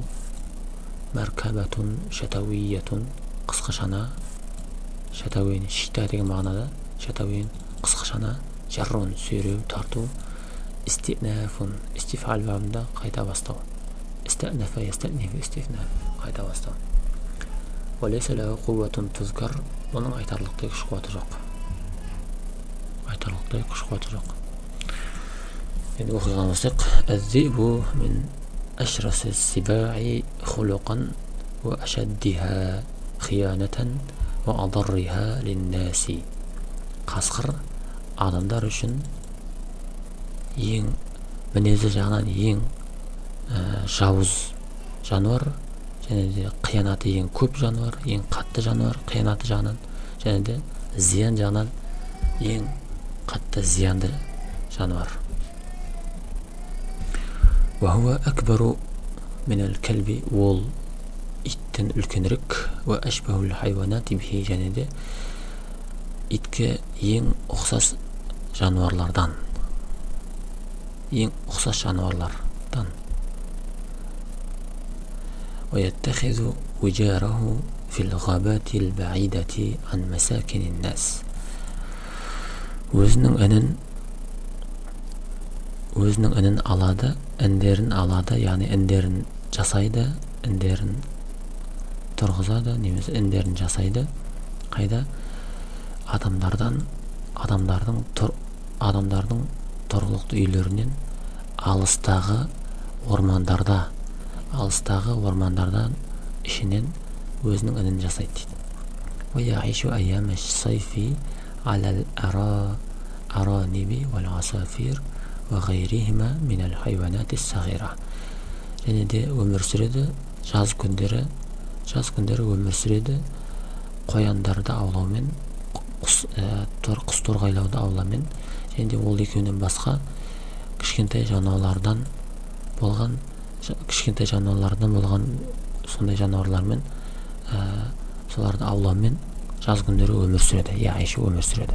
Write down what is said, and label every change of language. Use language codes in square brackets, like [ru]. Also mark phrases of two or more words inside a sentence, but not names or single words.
[ar] مركبة شتوية, қысқышана. [kk] Шатауин, шита деген мағынада. Шатауин, қысқышана. Жаррун, сүйреу, тарту. Истинафун, истифал бабында қайта бастау. [ar] استأنف يستأنف استئناف, қайта бастау. وليس له قوة تذكر. [kk] Оның айтарлықтай күш қуаты жоқ. Айтарлықтай күш қуаты жоқ. Енді оқиған болсақ, [ar] الذئب من أشرس السباع خلقا وأشدها خيانة وأضرها للناس. [kk] Қасқыр адамдар үшін ең мінезі жағынан ең жауыз жануар, және де қиянаты ең көп жануар, ең қатты жануар, қиянаты жағынан, және де зиян жағынан ең қатты зиянды жануар. [ar] وهو أكبر من الكلب, [kk] ол иттен үлкенірек, [ar] وأشبه الحيوانات به, [kk] және де итке ең ұқсас жануарлардан. Ең ұқсас жануарлардан. [ar] ويتخذ وجاره في الغابات البعيدة عن مساكن الناس. [kk] Өзінің інін алады, індерін алады, яғни індерін жасайды, індерін тұрғызады, немесе індерін жасайды. Қайда? Адамдардың тұрғылықты үйлерінен алыстағы ормандардан ішінен өзінің інін жасайды дейді. [ar] ويعيش أيام الصيف على الأرانب والعصافير وغيرهما من الحيوانات الصغيرة. [kk] және де өмір сүреді, жаз күндері өмір сүреді, қояндарды аулаумен, құс торғайлауды аулаумен, және де ол екеуінен басқа кішкентай жануарлардан болған сондай жануарлармен соларды аулаумен жаз күндері өмір сүреді, яғни өмір сүреді.